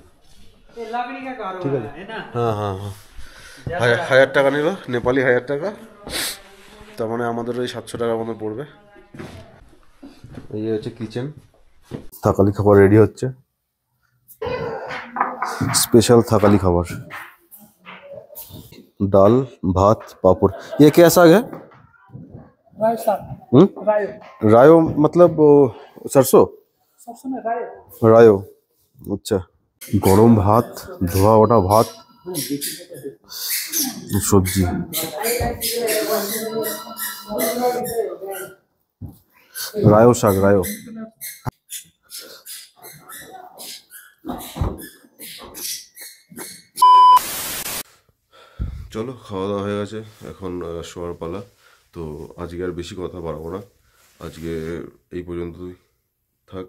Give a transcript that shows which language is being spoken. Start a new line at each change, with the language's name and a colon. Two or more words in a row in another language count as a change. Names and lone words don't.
Bangla: ঠিক আছে, হ্যাঁ হ্যাঁ হ্যাঁ। 1000 টাকা নিল, নেপালি 1000 টাকা। তার মানে আমাদের ওই 700 টাকার মতো পড়বে। এই হচ্ছে কিচেন, থাকালি খাবার রেডি হচ্ছে, স্পেশাল থাকালি খাবার।
Hindi: दाल भात पापड़। ये क्या साग है? रायो मतलब सरसों? रायो। अच्छा। गरम भात, धोआ ओटा भात, सब्जी, रायो साग, रायो।
Bangla: চলো, খাওয়া দাওয়া হয়ে গেছে, এখন শোয়ার পালা। তো আজকে আর বেশি কথা বাড়াবো না, আজকে এই পর্যন্তই থাক।